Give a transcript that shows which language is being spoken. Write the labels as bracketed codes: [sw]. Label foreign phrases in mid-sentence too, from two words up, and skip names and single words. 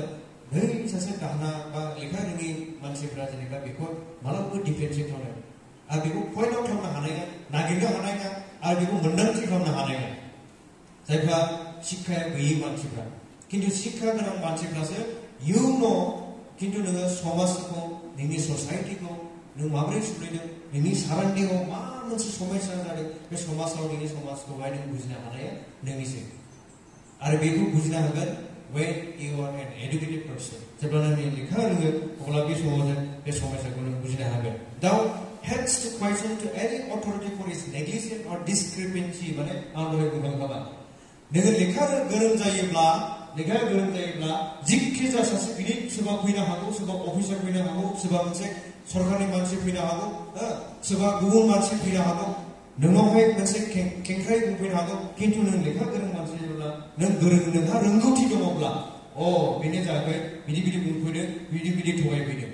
[brx] नै सासे दाहोना बा लेखा रोङि मानसिफ्रा जेनेबा बेखौ मालाबाबो डिफेन्सिभ खालामनो आरो बेखौ [en] point out [brx] खालामनो हानाय नङा नागिरनो हानाय नङा आरो बेखौ मोन्दांथि खालामनो हानाय नङा जायफ्रा शिक्षाया गैयै मानसिफ्रा. खिन्थु शिक्षा गोनां मानसिफ्रासो [en] you know [brx] खिन्थु नोङो समाजखौ नोंनि ससाइटिखौ नों माबोरै सोलिदों नोंनि साराउन्डिंआव मा मोनसे समस्या जादों बे समाजाव नोंनि समाजखौहाय नों बुजिनो हानाया नोंनिसो. आरो बेखौ बुजिनो हागोन [en] when you are an educated person. [brx] जेब्ला नों लेखा रोङो अब्ला बे समाव बे समस्याखौ नों बुजिनो हागोन. [en] Now hence to question to any authority for its negligence or discrepancy [brx] माने आं दहाय बुंखांखाबाय नोङो लेखा गोरों जायोब्ला जिखि जाया सासे गिदिर सोरबा फैनो हागौ सोरबा अफिसार फैनो हागौ सोरबा मोनसे सरकारनि मानसि फैनो हागौ सोरबा गुबुन मानसि फैनो हागौ नोंनावहाय मोनसे खेंख्राय बुंफैनो हागौ खिन्थु नों लेखा गोरों मानसि जायोब्ला नों नोंहा रोंगौथि दङब्ला बेनो जायाखै बिदि बुंफैदों बिदि थगायफैदों.